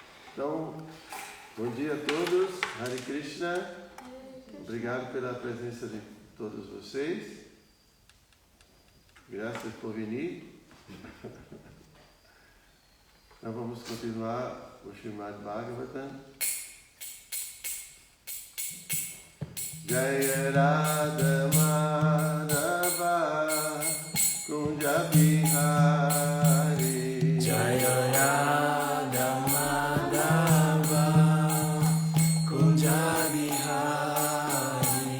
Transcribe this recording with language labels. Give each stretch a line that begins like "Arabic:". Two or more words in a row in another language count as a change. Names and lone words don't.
Portuguese: Então, bom dia a todos, Hare Krishna, obrigado pela presença de todos vocês, graças por vir. Então vamos continuar o Srimad Bhagavatam.
Sanskrit: जय राधा माधव कुञ्ज बिहारी जय राधा माधव कुञ्ज बिहारी